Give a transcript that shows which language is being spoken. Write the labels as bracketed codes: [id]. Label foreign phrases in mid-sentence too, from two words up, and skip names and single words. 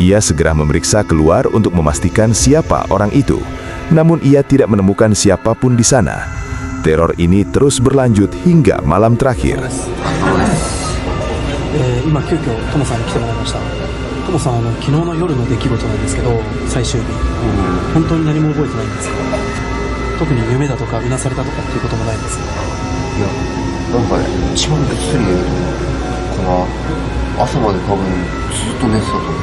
[id] Ia segera memeriksa keluar untuk memastikan siapa orang itu. Namun ia tidak menemukan siapapun di sana. Teror ini terus berlanjut hingga malam terakhir. [ja] 今急遽トモさんに来てもらいました。トモさん昨日の夜の出来事なんですけど、最終日、本当に何も覚えてないんですか？特に夢だとかうなされたとかっていうこともないんですか？いや、なんかね、一番ぐっすり寝るとかな、朝まで多分ずっと寝てたと思う。